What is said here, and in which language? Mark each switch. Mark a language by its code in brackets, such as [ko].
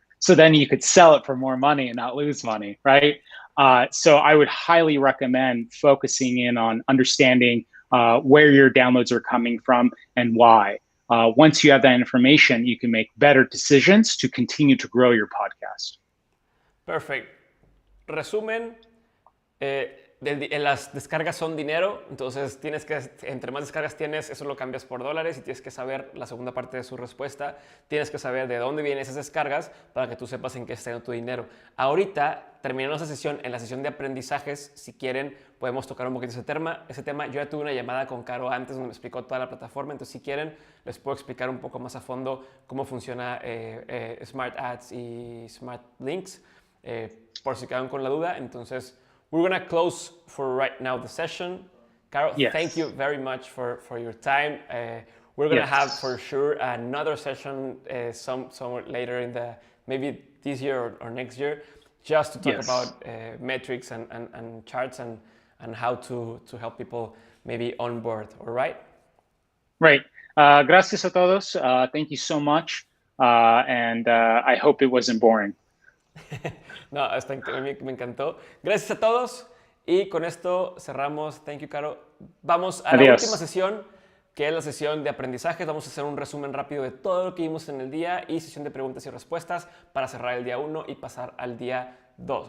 [en] So then you could sell it for more money and not lose money, right? So I would highly recommend focusing in on understanding where your downloads are coming from and why. Once you have that information, you can make better decisions to continue to grow your podcast. Perfect. [es] Resumen, las descargas son dinero, entonces entre más descargas tienes, eso lo cambias por dólares y tienes que saber la segunda parte de su respuesta, tienes que saber de dónde vienen esas descargas para que tú sepas en qué está tu dinero. Ahorita, terminando esa sesión, en la sesión de aprendizajes, si quieren, podemos tocar un poquito ese tema. Yo ya tuve una llamada con Karo antes donde me explicó toda la plataforma, entonces si quieren, les puedo explicar un poco más a fondo cómo funciona Smart Ads y Smart Links, por si quedan con la duda. [en] Entonces, we're going to close for right now the session. Karo, yes. Thank you very much for your time. We're going to have for sure another session somewhere later in maybe this year or next year, just to talk about metrics and charts and how to help people maybe on board. All right? Right. [es] Gracias a todos. [en] Thank you so much. And I hope it wasn't boring. [es] No, me encantó. Gracias a todos y con esto cerramos. [en] Thank you, [es] Karo. Vamos a la última sesión, que es la sesión de aprendizajes. Vamos a hacer un resumen rápido de todo lo que vimos en el día y sesión de preguntas y respuestas para cerrar el día 1 y pasar al día 2.